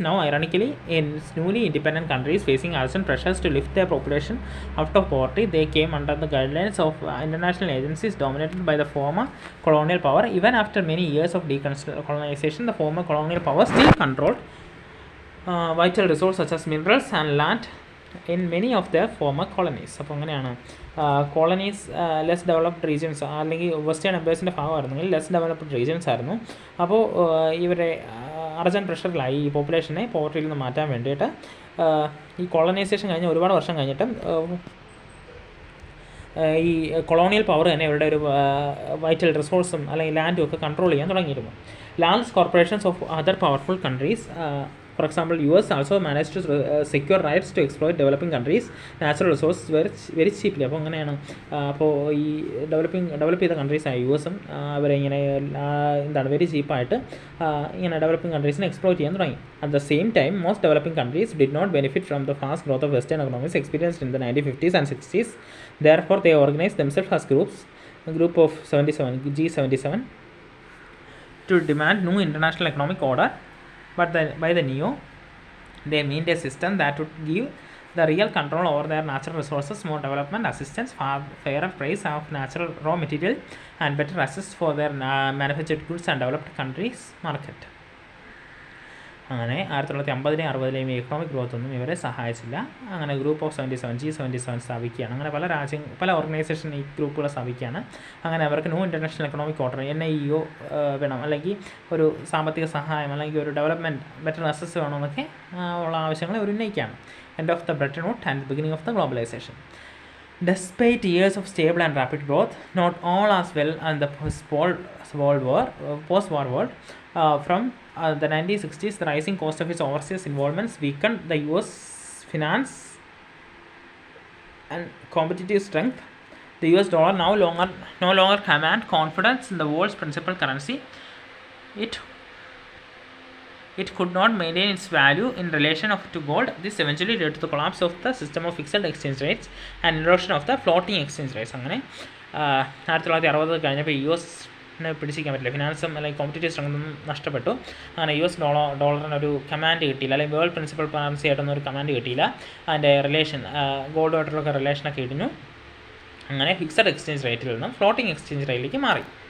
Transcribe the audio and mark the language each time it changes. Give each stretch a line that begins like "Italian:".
English: Now, ironically, in newly independent countries facing urgent pressures to lift their population out of poverty, they came under the guidelines of international agencies dominated by the former colonial power. Even after many years of decolonization, the former colonial power still controlled vital resources such as minerals and land in many of their former colonies.
Malayalam: അപ്പോൾ അങ്ങനെയാണ് colonies less developed regions, അല്ലെങ്കിൽ western എംപയേഴ്സിൻ്റെ ഭാഗമായിരുന്നെങ്കിൽ less developed regions ആയിരുന്നു. അപ്പോൾ ഇവരെ urgent പ്രഷറിലായി ഈ പോപ്പുലേഷനെ പോവർട്ടിയിൽ നിന്ന് മാറ്റാൻ വേണ്ടിയിട്ട്. ഈ കോളനൈസേഷൻ കഴിഞ്ഞ് ഒരുപാട് വർഷം കഴിഞ്ഞിട്ടും ഈ കൊളോണിയൽ പവർ തന്നെ ഇവരുടെ ഒരു വൈറ്റൽ റിസോഴ്സും അല്ലെങ്കിൽ ലാൻഡും ഒക്കെ കൺട്രോൾ ചെയ്യാൻ തുടങ്ങിയിരുന്നു.
English: Large corporations of other powerful countries, for example, US also managed to secure rights to exploit developing countries' natural resources very cheaply.
Malayalam: അപ്പോൾ അങ്ങനെയാണ് അപ്പോൾ ഈ ഡെവലപ്പ് ചെയ്ത കൺട്രീസായ US-ഉം അവരെ ഇങ്ങനെ എന്താണ് വെരി ചീപ്പായിട്ട് ഇങ്ങനെ ഡെവലപ്പിംഗ് കൺട്രീസിനെ എക്സ്പ്ലോയിറ്റ് ചെയ്യാൻ തുടങ്ങി.
English: At the same time, most developing countries did not benefit from the fast growth of Western economies experienced in the 1950s and 60s. Therefore, they organized themselves as groups, a group of 77, G77, to demand new international economic order. But by the NEO, they meant a system that would give the real control over their natural resources, more development assistance, fairer price of natural raw material, and better access for their manufactured goods and developed countries market.
Malayalam: അങ്ങനെ 1950 60 economic growth ഒന്നും ഇവരെ സഹായിച്ചില്ല. അങ്ങനെ group of 77 G77 സ്ഥാപിക്കുകയാണ്. അങ്ങനെ പല organisation ഈ ഗ്രൂപ്പുകളെ സ്ഥാപിക്കുകയാണ്. അങ്ങനെ അവർക്ക് new international economic order NIEO വേണം, അല്ലെങ്കിൽ ഒരു സാമ്പത്തിക സഹായം, അല്ലെങ്കിൽ ഒരു ഡെവലപ്മെൻറ്റ് ബെറ്റർ അസസ് വേണമെന്നൊക്കെ ഉള്ള ആവശ്യങ്ങൾ അവർ ഉന്നയിക്കുകയാണ്.
English: End of the Bretton Wood and beginning of the globalization. Despite years of stable and rapid growth, not all as well in the post-war world. From the 1960s, the rising cost of its overseas involvements weakened the US finance and competitive strength. The US dollar no longer command confidence in the world's principal currency. It could not maintain its value in relation to gold. This eventually led to the collapse of the system of fixed exchange rates and erosion of the floating exchange rates.
Malayalam: അങ്ങനെ 1960 കഴിഞ്ഞപ്പോൾ US പിടിച്ചിരിക്കാൻ പറ്റില്ല, ഫിനാൻസും അല്ലെങ്കിൽ competitive സ്ട്രെങ്തും നഷ്ടപ്പെട്ടു. അങ്ങനെ US ഡോളറിനൊരു command കിട്ടിയില്ല, അല്ലെങ്കിൽ world principal currency ആയിട്ടൊന്നും ഒരു കമാൻഡ് കിട്ടിയില്ല. അതിൻ്റെ റിലേഷൻ ഗോൾഡുമായിട്ടുള്ളൊക്കെ റിലേഷനൊക്കെ ഇടിഞ്ഞു. അങ്ങനെ ഫിക്സഡ് എക്സ്ചേഞ്ച് റേറ്റിൽ നിന്നും ഫ്ലോട്ടിംഗ് എക്സ്ചേഞ്ച് റേറ്റിലേക്ക് മാറി.